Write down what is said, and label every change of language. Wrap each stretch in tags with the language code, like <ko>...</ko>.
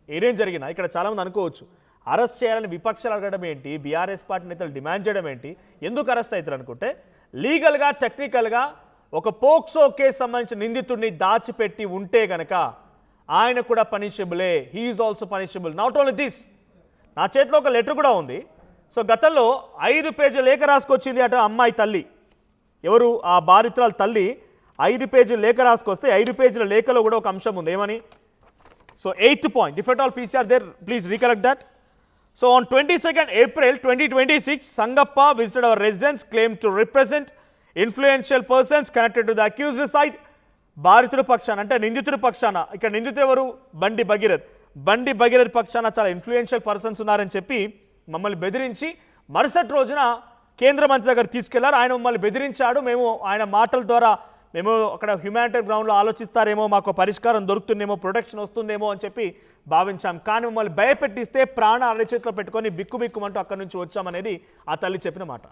<te>ఏదేం జరిగినా ఇక్కడ చాలామంది అనుకోవచ్చు, అరెస్ట్ చేయాలని విపక్షాలు అడగడం ఏంటి, బీఆర్ఎస్ పార్టీ నేతలు డిమాండ్ చేయడం ఏంటి, ఎందుకు అరెస్ట్ అవుతారు అనుకుంటే, లీగల్గా టెక్నికల్గా ఒక పోక్సో కేసు సంబంధించిన నిందితుడిని దాచిపెట్టి ఉంటే గనక ఆయన కూడా పనిషబులే.</te> <en>He is also punishable. Not only this,</en> <te>నా చేతిలో ఒక లెటర్ కూడా ఉంది. సో గతంలో 5 పేజీల లేఖ రాసుకొచ్చింది అట అమ్మాయి తల్లి, ఎవరు ఆ బాధితురాల తల్లి 5 పేజీల లేఖ రాసుకొస్తే 5 పేజీల లేఖలో కూడా ఒక అంశం ఉంది. ఏమని?</te> <en>So 8th point, if at all PC are there, please recollect that. So on 22nd April 2026, Sangappa visited our residence, claimed to represent influential persons connected to the accused side.</en> <te>బాధితుడి పక్షాన అంటే నిందితుడి పక్షాన, ఇక్కడ నిందితుడు ఎవరు? బండి భగీరథ్ పక్షాన చాలా ఇన్ఫ్లుయెన్షియల్ పర్సన్స్ ఉన్నారని చెప్పి మమ్మల్ని బెదిరించి మరుసటి రోజున కేంద్ర మంత్రి దగ్గర తీసుకెళ్లారు. ఆయన మమ్మల్ని బెదిరించాడు, మేము ఆయన మాటల ద్వారా మేము అక్కడ హ్యుమానిటరీ గ్రౌండ్లో ఆలోచిస్తారేమో, మాకు పరిష్కారం దొరుకుతుందేమో, ప్రొటెక్షన్ వస్తుందేమో అని చెప్పి భావించాం, కానీ మమ్మల్ని భయపెట్టిస్తే ప్రాణ అరచేతిలో పెట్టుకొని బిక్కుబిక్కుమంటూ అక్కడి నుంచి వచ్చామనేది ఆ తల్లి చెప్పిన మాట.</te>